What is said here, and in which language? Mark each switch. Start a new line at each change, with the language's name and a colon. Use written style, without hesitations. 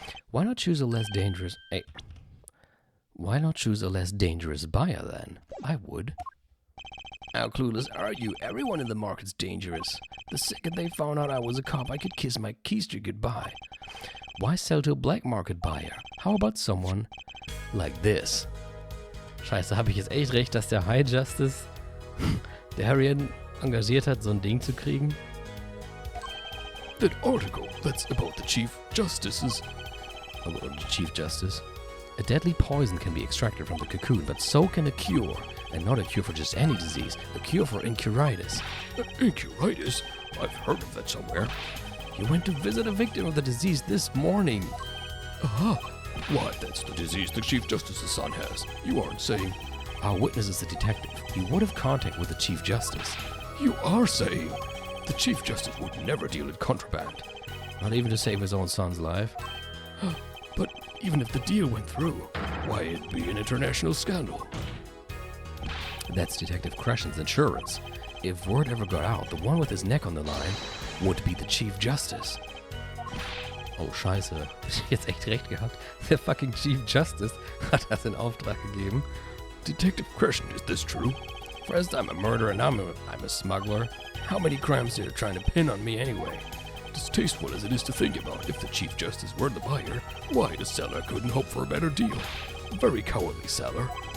English: Why not choose a less dangerous... Why not choose a less dangerous buyer then? I would. How clueless are you? Everyone in the market's dangerous. The second they found out I was a cop, I could kiss my keister goodbye. Why sell to a black market buyer? How about someone like this?
German: Scheiße, habe ich jetzt echt recht, dass der High Justice Darien engagiert hat, so ein Ding zu kriegen?
English: That article, that's about the Chief Justice's... About the Chief Justice? A deadly poison can be extracted from the cocoon, but so can a cure. And not a cure for just any disease, a cure for incuritis. Incuritis? I've heard of that somewhere. You went to visit a victim of the disease this morning. Why, that's the disease the Chief Justice's son has. You aren't saying... Our witness is a detective. He would have contact with the Chief Justice. You are saying... The Chief Justice would never deal in contraband. Not even to save his own son's life. But even if the deal went through, why, it'd be an international scandal. That's Detective Crescen's insurance. If word ever got out, the one with his neck on the line would be the Chief Justice.
German: Oh, scheiße. Hab ich jetzt echt recht gehabt? Der fucking Chief Justice hat das in Auftrag gegeben.
English: Detective Crescent, is this true? First, I'm a murderer and I'm a smuggler. How many crimes are you trying to pin on me anyway? Distasteful as it is to think about, if the Chief Justice were the buyer, why the seller couldn't hope for a better deal. Very cowardly seller.